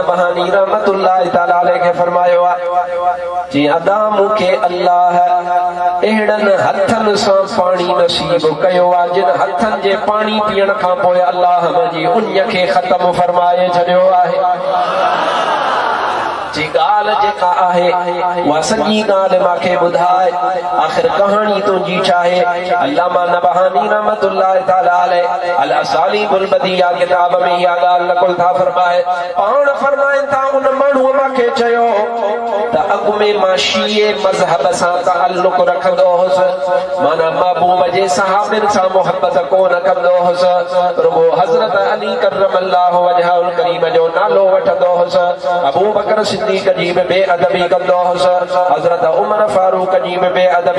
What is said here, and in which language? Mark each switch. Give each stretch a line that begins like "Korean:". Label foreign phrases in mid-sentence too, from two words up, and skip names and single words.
Arabic: رحمة الله تعالى عليه
Sindhi: के फरमायो जी अदा मुखे अल्लाह एड़न हथन सां पानी नसीब कयो आ जिन हथन जे पानी पीअण खां पोइ अल्लाह जी उन खे ख़त्म फरमाए छॾियो आहे जी ॻाल्हि जेका आहे उहा सॼी ॻाल्हि मूंखे ॿुधाए आख़िर कहाणी तुंहिंजी छा आहे अल्लामा नबहानी
Arabic: رحمة الله تعالى عليه
Sindhi: अल असालीबुल बदिया किताब में इहा ॻाल्हि नक़ुल था फरमाए पाण फरमाइनि था उन माण्हूअ मूंखे चयो त अॻु में मां शीए मज़हब सां ताल्लुक़ रखंदो हुउसि माना महबूब जे सहाबनि सां मोहबत कोन कंदो हुउसि रुगो हज़रत अली
Arabic: كرم الله وجهه الكريم
Sindhi: जो नालो वठंदो हुउसि अबू बकर सिद्दीक़ जी बि बेअदबी कंदो हुउसि हज़रत उमर फारूक जी बि बेअदबी